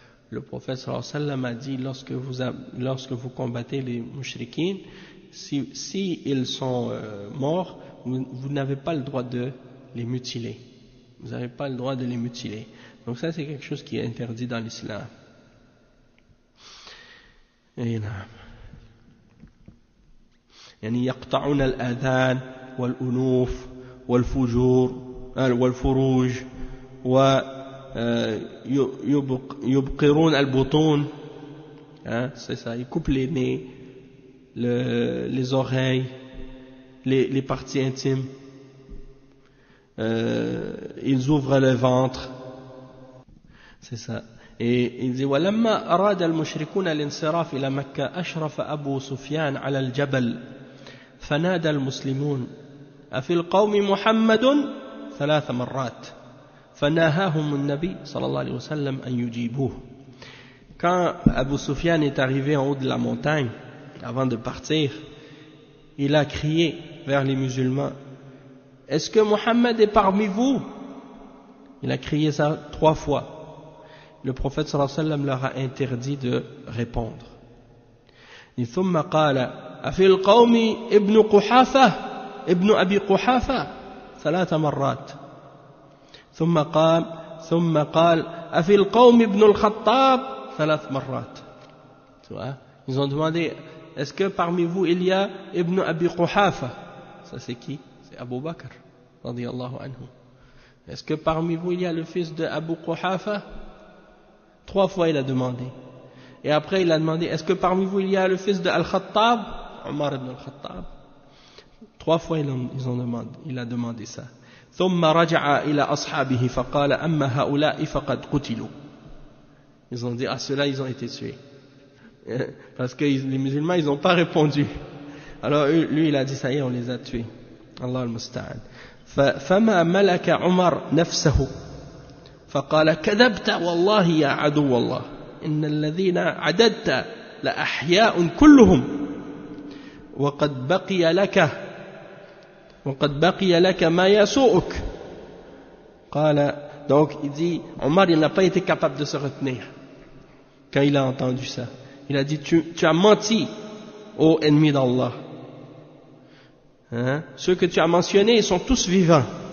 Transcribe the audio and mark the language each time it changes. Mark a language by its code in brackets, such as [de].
[fr] Le prophète sallallahu alayhi wa sallam a dit lorsque vous combattez les mushrikines, si ils sont morts, vous n'avez pas le droit de les mutiler. Vous n'avez pas le droit de les mutiler. Donc ça c'est quelque chose qui est interdit dans l'islam. [ar] Et يعني يقطعون الآذان والأنوف والفروج ويبقرون البطون. [fr] C'est ça, ils coupent les nez, les oreilles, les parties intimes, ils ouvrent le ventre, c'est ça. Et il dit [ar] ولما أراد المشركون الانصراف إلى مكة أشرف أبو سفيان على الجبل فنادى المسلمون أفي القوم محمد 3 مرات فناهاهم النبي صلى الله عليه وسلم أن يجيبوه. [fr] Quand Abu Sufyan est arrivé en haut de la montagne avant de partir, il a crié vers les musulmans: est-ce que Mohammed est parmi vous? Il a crié ça 3 fois. Le prophète sallallahu alayhi wa sallam leur a interdit de répondre. [ar] ثم قال أفي القوم ابن قحافة ابن أبي قحافة 3 مرات ثم قال أفي القوم ابن الخطاب 3 مرات. [fr] Ils ont demandé: est-ce que parmi vous il y a Ibn Abi Quhafa? Ça c'est qui? C'est Abu Bakr radiyallahu anhu. Est-ce que parmi vous il y a le fils de Abu Quhafa? 3 fois il a demandé. Et après il a demandé: est-ce que parmi vous il y a le fils de Al-Khattab? Omar ibn Al-Khattab. 3 fois il a demandé ça. [ar] ثم رجع إلى أصحابه فقال أما هؤلاء فقد قتلوا. [fr] Ils ont dit: ah, ceux-là ils ont été tués. Parce que les musulmans ils n'ont pas répondu. Alors lui il a dit: ça y est, on les a tués. [ar] Allah al-Musta'an. فما ملك عمر نفسه فقال: كذبت والله يا عدو الله إن الذين عددت لأحياء كلهم وقد بقي لك ما يسوءك. [fr] قال, donc il dit, Omar il n'a pas été capable de se retenir quand il a entendu ça. Il a dit: tu as menti, ô ennemi d'Allah. Ceux que tu as mentionnés, ils sont tous vivants.